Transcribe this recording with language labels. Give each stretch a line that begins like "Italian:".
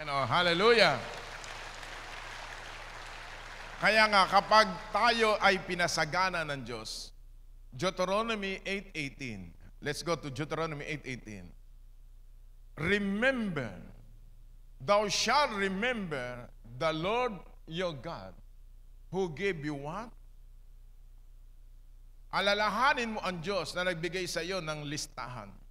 English: Hallelujah!
Filipino: Kaya nga, kapag tayo ay pinasagana ng Diyos, Deuteronomy 8:18.
English: Let's go to Deuteronomy 8:18. Remember, thou shalt remember the Lord your God, who gave you what?
Filipino: Alalahanin mo ang Diyos na nagbigay sa iyo ng listahan.